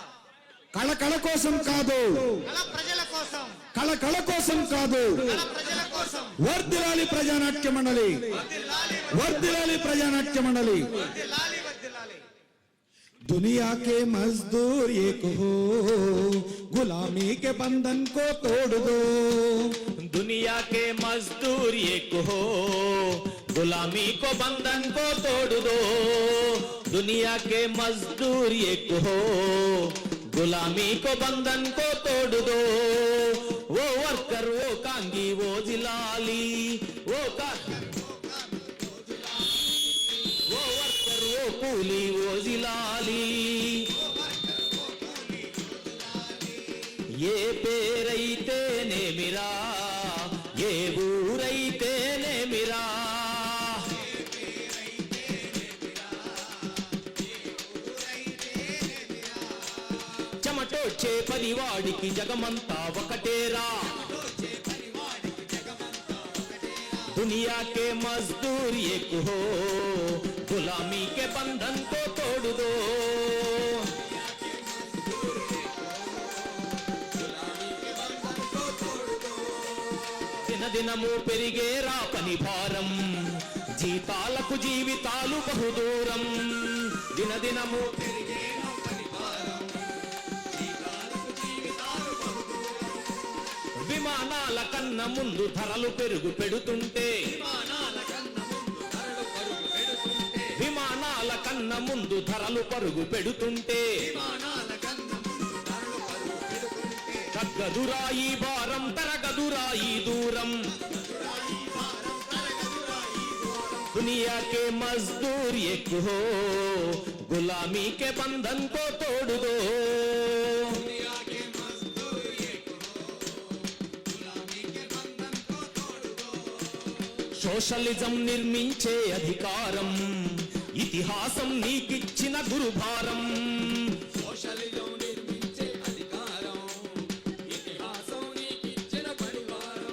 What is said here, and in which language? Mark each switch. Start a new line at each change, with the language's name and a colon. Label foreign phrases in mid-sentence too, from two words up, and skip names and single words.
Telugu: కళ కళ కోసం కాదు, కళ ప్రజల కోసం, కళ కళ కోసం కాదు. కళ ప్రజల కోసం. వర్ధిల్లాలి ప్రజానాట్య మండలి, వర్ధిల్లాలి ప్రజానాట్య మండలి. వర్ధిల్లాలి, వర్ధిల్లాలి.
Hindi: दुनिया के मजदूर एक हो, गुलामी के बंधन को तोड़ दो. दुनिया के मजदूर एक हो, गुलामी को बंधन को तोड़ दो. दुनिया के मजदूर एक हो, गुलामी को बंधन को तोड़ दो. वो वर्कर वो कांगी वो जिलाली, वो वर्कर वो कूली वो जिलाली.
Telugu: ఏ పేరైతేనే మిరా, ఏ ఊరైతేనే మిరా. చెమటోడ్చే పనివాడికి జగమంతా ఒకటేరా.
Hindi: दुनिया के मजदूर एक हो, गुलामी के बंधन को तोड़ दो.
Telugu: దినదినము పెరిగేరా పని భారం, జీతాలకు జీవితాలు బహుదూరం. దినదినము విమానాల కన్న ముందు ధరలు పెరుగు పెడుతుంటే, విమానాల కన్న ముందు ధరలు పరుగు పెడుతుంటే, తగ్గదురా ఈ భారం తరగదురా ఈ దూరం.
Hindi: दुनिया के मजदूर एक हो, गुलामी के बंधन को तोड़ दो.
Telugu: సోషలిజం నిర్మించే అధికారం, ఇతిహాసం నీకిచ్చిన గురుభారం. సోషలిజం నిర్మించే అధికారం, ఇతిహాసం నీకిచ్చిన పరివారం.